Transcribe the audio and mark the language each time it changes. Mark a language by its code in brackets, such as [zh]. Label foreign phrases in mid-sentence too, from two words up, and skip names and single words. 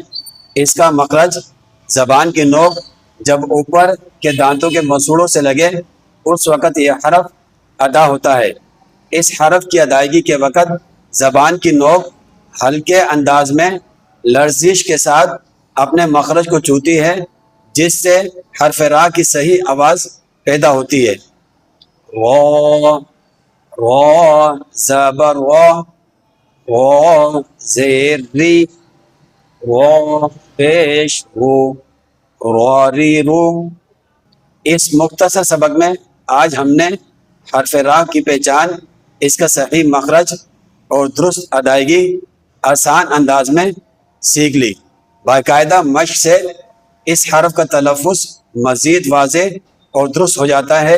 [ur] اس کا مخرج زبان کی نوک جب اوپر کے دانتوں کے مسوڑوں سے لگے اس وقت یہ حرف ادا ہوتا ہے۔ اس حرف کی ادائیگی کے وقت زبان کی نوک ہلکے انداز میں لرزش کے ساتھ اپنے مخرج کو چھوتی ہے، جس سے حرف را کی صحیح آواز پیدا ہوتی ہے۔ را، را زبر را، را زیر ری، را پیش رو، راری رو۔ اس مختصر سبق میں آج ہم نے حرف را کی پہچان، اس کا صحیح مخرج اور درست ادائیگی آسان انداز میں سیکھ لی۔ باقاعدہ مشق سے اس حرف کا تلفظ مزید واضح اور درست ہو جاتا ہے۔